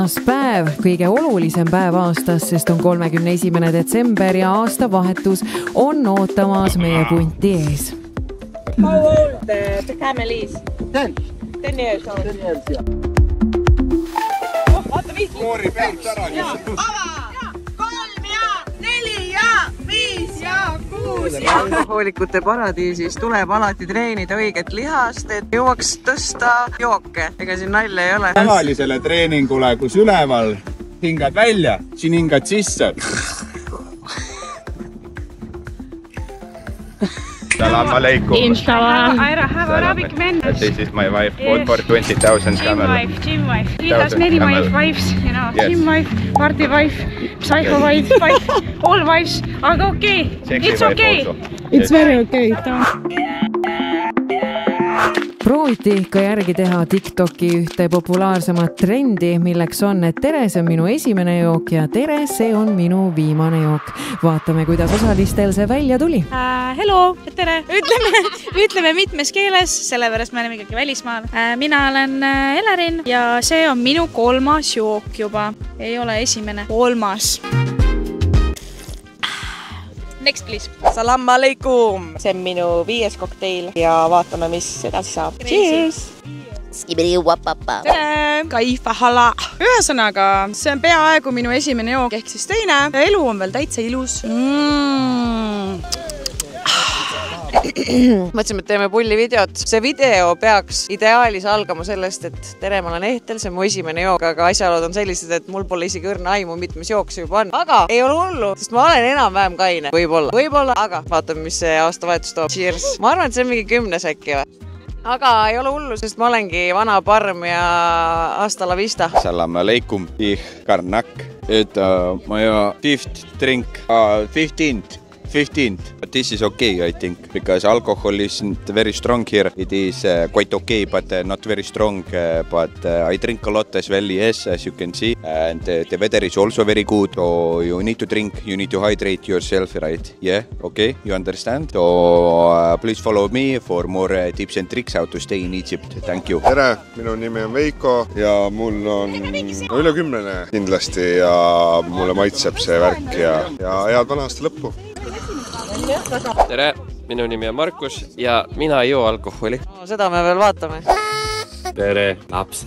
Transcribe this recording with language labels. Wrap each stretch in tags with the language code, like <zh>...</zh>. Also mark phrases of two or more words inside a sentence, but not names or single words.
<et>päev, kõige olulisem päev aastas, sest on 31. detsember ja aastavahetus on ootamas meie punti ees.</et> <en>How old the camel is? 10 years old. 10 years,</en> <et>jah. Vaata, 5 Koori pealt ära. Ava! 3 ja 4 ja 5 ja 6 ja... Alkohoolikute paradiisis tuleb alati treenida õiget lihast, et jõuaks tõsta jooke. Ega siin nalja ei ole. Tavalisele treeningule, kus üleval hingad välja, siin hingad sisse.</et> <ar>سلام عليكم. Inshallah.</ar> <en>I have Arabic men. This is my wife. All for 20,000 camel. Gym wife. He has many wives, you know. Yes. Gym wife, party wife, psycho wife, all wives.</en> <et>Aga okay.</et> <en>Sexy It's okay. Also. It's very okay.</en> <et>prooviti ka järgi teha TikToki ühte populaarsemat trendi, milleks on, et tere, see on minu esimene jook ja tere, see on minu viimane jook. Vaatame, kuidas osalistel see välja tuli. Hello, tere. Ütleme mitmes keeles, sellepärast me oleme ikkagi välismaal. Mina olen Elerin ja see on minu 3. jook juba. Ei ole esimene, 3.</et> <en>Next, please.</en> <ar>سلام عليكم.</ar> <et>See on minu 5. kokteil ja vaatame, mis edasi saab.</et> <en>Cheers!</en> <ar>Tere! كيف حال!</ar> <et>Ühesõnaga, see on peaaegu minu esimene jook ehk siis teine. Elu on veel täitsa ilus. Mõtlesime, et teeme pullivideot. See video peaks ideaalis algama sellest, et tere, ma olen Ehtel, see on mu esimene jook, aga asjalood on sellised, et mul pole isegi õrna aimu, mitmes jook see juba on. Aga ei ole hullu, sest ma olen enam-vähem kaine. Võib-olla, aga vaatame, mis see aastavahetus toob.</et> <en>Cheers!</en> <et>Ma arvan, et see on mingi 10 äkki või? Aga ei ole hullu, sest ma olengi vana parm ja</et> <es>hasta la vista.</es> <ar>سلام عليكم, karnak.</ar> <en>My 5th drink, 15th, but this is okay, I think, because alcohol isn't very strong here. It is quite okay, but not very strong. But I drink a lot as well, yes, as you can see. And the weather is also very good. So you need to drink, you need to hydrate yourself, right? Yeah, okay, you understand? So please follow me for more tips and tricks how to stay in Egypt. Thank you.</en> <et>Tere, minu nimi on Veiko ja mul on üle 10 kindlasti ja mulle maitseb see värk ja head vana aasta lõppu. Tere, minu nimi on Markus ja mina ei joo alkoholi. Seda me veel vaatame. Tere, lapsed.</et>